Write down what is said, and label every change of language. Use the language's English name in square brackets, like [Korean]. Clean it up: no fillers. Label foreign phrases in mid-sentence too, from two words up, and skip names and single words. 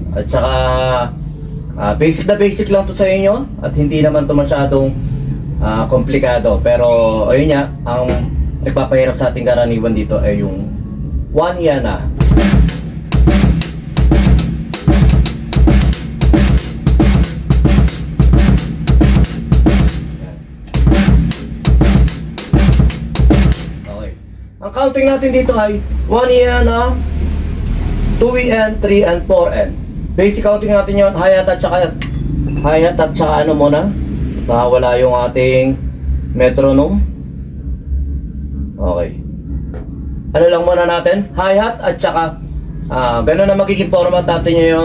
[Filipino] At saka basic na basic lang to sa inyo at hindi naman to masyadong komplikado, pero ayun nga, ang nagpapahirap sa ating karaniwan dito ay yung 1 yana. Ang counting natin dito ay 1 yana, 2 en, 3 and 4 en. [English] Basic counting [Filipino] natin yon, hi-hat at saka ano muna, nawala yung ating metronome. Okay. Ano lang muna natin, hi-hat at saka ganun na magiging format natin ngayon.